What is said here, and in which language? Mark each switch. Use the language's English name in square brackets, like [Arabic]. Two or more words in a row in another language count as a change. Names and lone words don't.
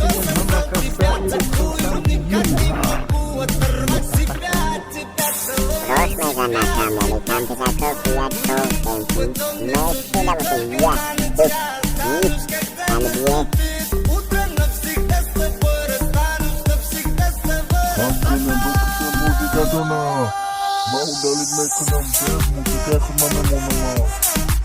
[Russian] Утро навсегда с тобой расстанусь, навсегда с тобой. [Tajik] Ҳамчунин бикуши музикатона ма удалид мекунам бе музикаи худ ма мемонам.